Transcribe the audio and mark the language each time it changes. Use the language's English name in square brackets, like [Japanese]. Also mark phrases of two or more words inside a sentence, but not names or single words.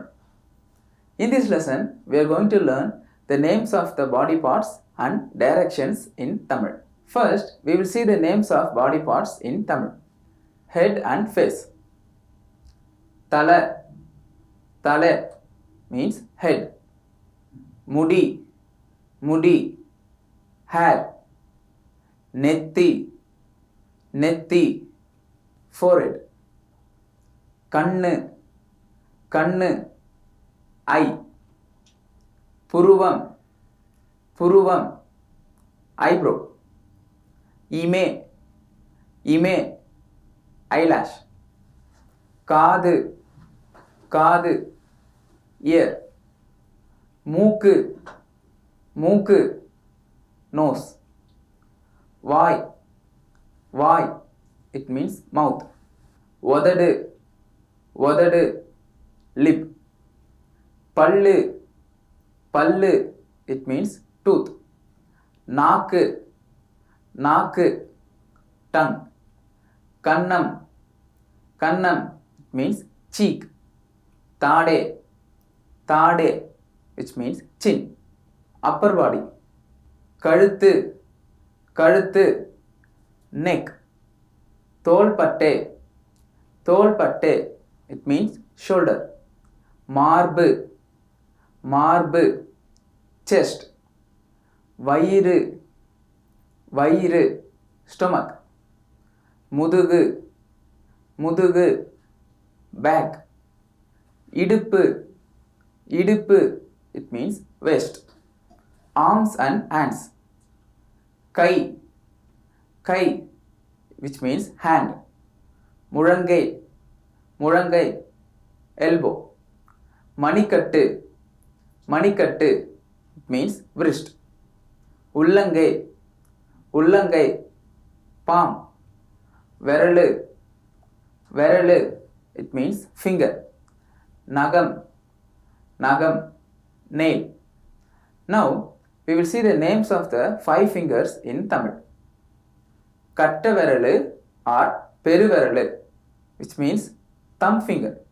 [English] In this lesson, we are going to learn the names of the body parts and directions in Tamil. First, we will see the names of body parts in Tamil. Head and face. [Tamil] தலை, தலை [English] means head. [Tamil] முடி, முடி, [English] hair. [Tamil] நெற்றி, நெற்றி, [English] forehead. [Tamil] கண்ணு, கண்ணு, [English] eye. [Tamil] புருவம், புருவம், [English] eyebrow. [Tamil] இமை, இமை, [English] eyelash. [Tamil] காது, காது, [English] ear. [Tamil] மூக்கு, மூக்கு, [English] nose. [Tamil] வாய், வாய், [English] it means mouth. [Tamil] உதடு, உதடு, [English] lip. [Tamil] பல்லு, பல்லு, [English] it means tooth. [Tamil] நாக்கு, நாக்கு, [English] tongue. [Tamil] கன்னம், கன்னம், [English] it means cheek. [Tamil] தாடை, தாடை, [English] which means chin. Upper body. [Tamil] கழுத்து, கழுத்து, [English] neck. [Tamil] தோள்பட்டை, தோள்பட்டை, [English] it means shoulder. [Tamil] மார்பு, மார்பு, [English] chest. [Tamil] வயிறு, வயிறு, [English] stomach. [Tamil] முதுகு, முதுகு, [English] back. [Tamil] இடுப்பு, இடுப்பு, [English] it means waist. Arms and hands. [Tamil] கை, கை, [English] which means hand. [Tamil] முழங்கை, முழங்கை, [English] elbow. [Tamil] மணிக்கட்டு, மணிக்கட்டு, [English] it means wrist. [Tamil] உள்ளங்கை, உள்ளங்கை, [English] palm. [Tamil] விரலு, விரலு, [English] it means finger. [Tamil] நகம், நகம், [English] nail. Now, we will see the names of the 5 fingers in Tamil. [Tamil] கட்டை விரலு [English] or peruveralu, which means thumb finger.